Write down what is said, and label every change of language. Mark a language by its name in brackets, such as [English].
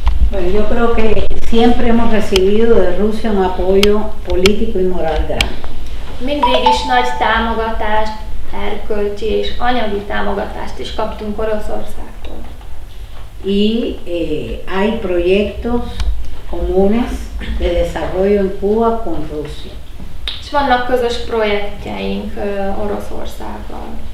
[Spanish] Bueno, yo creo que siempre hemos recibido de Rusia un apoyo político y moral grande. [Hungarian] Mindig is nagy támogatást, erkölcsi és anyagi támogatást is kaptunk Oroszországtól. [Spanish] Y hay proyectos comunes de desarrollo en Cuba con Rusia. [Hungarian] És vannak közös projektjeink Oroszországgal.